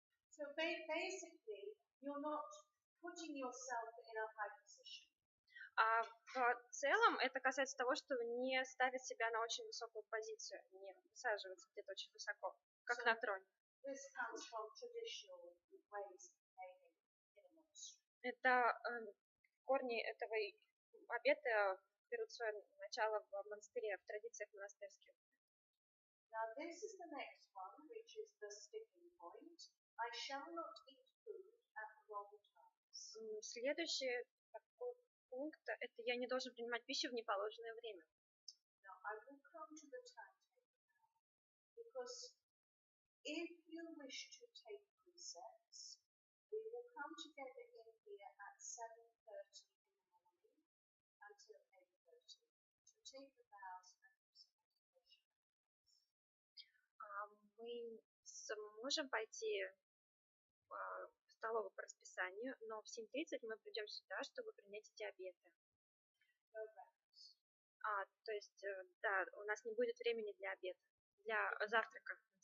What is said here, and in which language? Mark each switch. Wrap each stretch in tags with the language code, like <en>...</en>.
<en>So basically, you're not putting yourself in a high position.</en> <ru>В целом это касается того, что не ставить себя на очень высокую позицию, не высаживаться где-то очень высоко, как на троне.</ru> <en>This comes from traditional ways of behaving in a monastery.</en> <ru>Это корни этого Обеты берут свое начало в монастыре, в традициях монастырских.</ru> <en>Now this is the next one, which is the sticking point. I shall not eat food at the wrong times.</en> <ru>Следующий такой пункт – это я не должен принимать пищу в неположенное время.</ru> <en>Now I will come to the timetable now, because if you wish to take precepts, we will come together in here at 7:30 in the morning until 8:30 to take the vows and do some meditation.</en> <ru>Мы сможем пойти в столовую по расписанию, но в 7:30 мы придем сюда, чтобы принять эти обеты. То есть, да, у нас не будет времени для обеда, для завтрака.</ru>